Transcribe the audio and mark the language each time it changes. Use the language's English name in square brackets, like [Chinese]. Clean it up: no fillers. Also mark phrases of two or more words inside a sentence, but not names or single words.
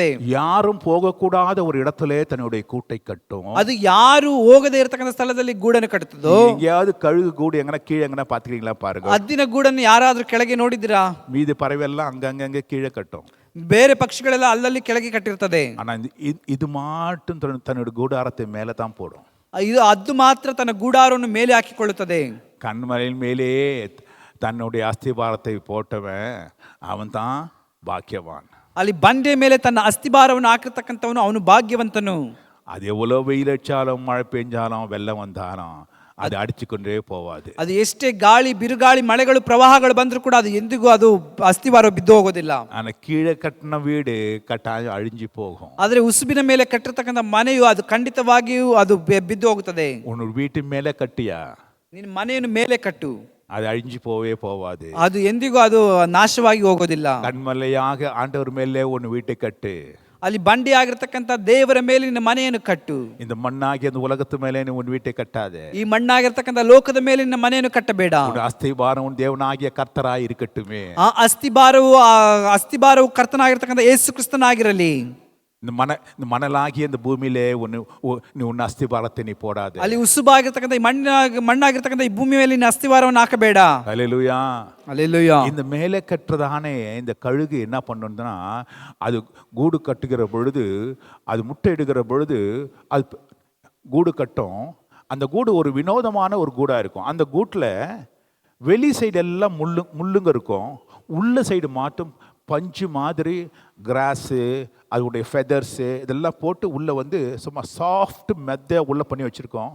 [Tamil] யாரும் போகக்கூடாத ஒரு இடத்திலே தன்னுடைய கூட்டை கட்டும். [Kannada] ಅದು ಯಾರು ಹೋಗದೇ ಇರತಕ್ಕಂಥ ಸ್ಥಳದಲ್ಲಿ ಗೂಡನ್ನು ಕಟ್ಟುತ್ತದೋ. [Tamil] எங்கேயாவது கழுகு கூடு எங்கனா கீழே எங்கனா பாத்துக்கிறீங்களா பாருங்க. [Kannada] ಹದ್ದಿನ ಗೂಡನ್ನು ಯಾರಾದ್ರೂ ಕೆಳಗೆ ನೋಡಿದ್ದೀರಾ? [Tamil] மீதி பறவையெல்லாம் அங்கங்க கீழே கட்டும். [Kannada] ಬೇರೆ ಪಕ್ಷಿಗಳೆಲ್ಲ ಅಲ್ಲಲ್ಲಿ ಕೆಳಗೆ ಕಟ್ಟಿರ್ತದೆ. [Tamil] ஆனா இது மாட்டும் தன்னுடைய கூடாரத்தை மேல தான் போடும். [Kannada] ಅದು ಮಾತ್ರ ತನ್ನ ಗೂಡಾರವನ್ನು ಮೇಲೆ ಹಾಕಿಕೊಳ್ಳುತ್ತದೆ. [Tamil] கண்மலையின் மேலே தன்னுடைய அஸ்திபாரத்தை போட்டவன் அவன் தான் பாக்கியவான். [Kannada] ಅಲ್ಲಿ ಬಂಡೆ ಮೇಲೆ ತನ್ನ ಅಸ್ಥಿಭಾರವನ್ನು ಹಾಕಿರ್ತಕ್ಕಂಥವನು ಅವನು ಭಾಗ್ಯವಂತನು. [Tamil] அது எவ்வளவு வெயில் அடிச்சாலும் மழை பெஞ்சாலும் வெள்ளம் வந்தாலும் அது அடிச்சுக்கொண்டே போவாது. [Kannada] ಅದು ಎಷ್ಟೇ ಗಾಳಿ ಬಿರುಗಾಳಿ ಮಳೆಗಳು ಪ್ರವಾಹಗಳು ಬಂದರೂ ಕೂಡ ಅದು ಎಂದಿಗೂ ಅದು ಅಸ್ಥಿಭಾರ ಬಿದ್ದು ಹೋಗೋದಿಲ್ಲ. [Tamil] ஆனா கீழே கட்டின வீடு கட்டாயம் அழிஞ்சு போகும். [Kannada] ಆದರೆ ಉಸುಬಿನ ಮೇಲೆ ಕಟ್ಟಿರ್ತಕ್ಕಂಥ ಮನೆಯು ಅದು ಖಂಡಿತವಾಗಿಯೂ ಅದು ಬಿದ್ದು ಹೋಗುತ್ತದೆ. [Tamil] உன்னோட வீட்டு மேலே கட்டியா [Kannada] ನಿನ್ನ ಮನೆಯನ್ನು ಮೇಲೆ ಕಟ್ಟು, [Tamil] அது அழிஞ்சு போவே போவாது. [Kannada] ಅದು ಎಂದಿಗೂ ಅದು ನಾಶವಾಗಿ ಹೋಗೋದಿಲ್ಲ. [Tamil] கண்மலையாக ஆண்டவர் மேலே உன் வீட்டை கட்டு. [Kannada] ಅಲ್ಲಿ ಬಂಡಿ ಆಗಿರ್ತಕ್ಕಂಥ ದೇವರ ಮೇಲೆ ನಿನ್ನ ಮನೆಯನ್ನು ಕಟ್ಟು. [Tamil] இந்த மண்ணாகிய அந்த உலகத்து மேலே நீ உன் வீட்டை கட்டாதே. [Kannada] ಈ ಮಣ್ಣಾಗಿರ್ತಕ್ಕಂಥ ಲೋಕದ ಮೇಲೆ ನಿನ್ನ ಮನೆಯನ್ನು ಕಟ್ಟಬೇಡ. [Tamil] உன் அஸ்திபாரம் உன் தேவனாகிய கர்த்தராய் இருக்கட்டுமே. [Kannada] ಆ ಅಸ್ಥಿಭಾರವು ಕರ್ತನಾಗಿರ್ತಕ್ಕಂಥ ಯೇಸು ಕ್ರಿಸ್ತನಾಗಿರಲಿ. [Tamil] இந்த மணலாகிய இந்த பூமியிலே நீ உன் அஸ்திபாரத்தை நீ போடாதே. [Kannada] ಅಲ್ಲಿ ಉಸುಬಾಗಿರ್ತಕ್ಕಂಥ ಈ ಮಣ್ಣಾಗಿರ್ತಕ್ಕಂಥ ಈ ಭೂಮಿ ಮೇಲೆ ನಿನ್ನ ಅಸ್ಥಿವಾರವನ್ನು ಹಾಕಬೇಡ. [Tamil] ஹல்லேலூயா. ஹல்லேலூயா. இந்த மேலே கட்டுறதானே இந்த கழுகு என்ன பண்ணுதுன்னா, அது கூடு கட்டுகிற பொழுது, அது முட்டை இடுகிற பொழுது அது கூடு கட்டும். அந்த கூடு ஒரு வினோதமான ஒரு கூடாக இருக்கும். அந்த கூட்டில் வெளி சைடு எல்லாம் முள்ளுங்க இருக்கும், உள்ள சைடு மாட்டும் பஞ்சு மாதிரி கிராஸு, அதோடைய ஃபெதர்ஸு இதெல்லாம் போட்டு உள்ளே வந்து சும்மா சாஃப்ட் மெத்தை உள்ளே பண்ணி வச்சுருக்கோம்.